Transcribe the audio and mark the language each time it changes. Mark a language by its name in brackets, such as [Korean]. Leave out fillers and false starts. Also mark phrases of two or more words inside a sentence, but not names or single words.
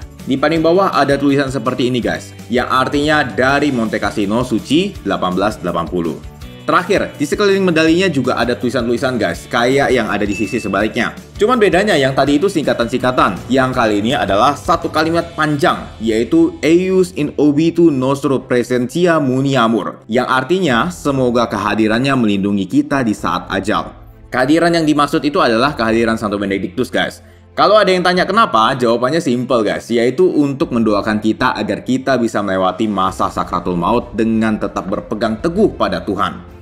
[Indonesian] Di paling bawah ada tulisan seperti ini guys, yang artinya dari Monte Cassino Suci 1880. Terakhir, di sekeliling medalinya juga ada tulisan-tulisan guys, kayak yang ada di sisi sebaliknya. Cuman bedanya yang tadi itu singkatan-singkatan, yang kali ini adalah satu kalimat panjang, yaitu [Latin] Eius in obitu nostro presentia muniamur, [Indonesian] yang artinya semoga kehadirannya melindungi kita di saat ajal. Kehadiran yang dimaksud itu adalah kehadiran Santo Benedictus guys. Kalau ada yang tanya kenapa, jawabannya simple guys, yaitu untuk mendoakan kita agar kita bisa melewati masa sakratul maut dengan tetap berpegang teguh pada Tuhan.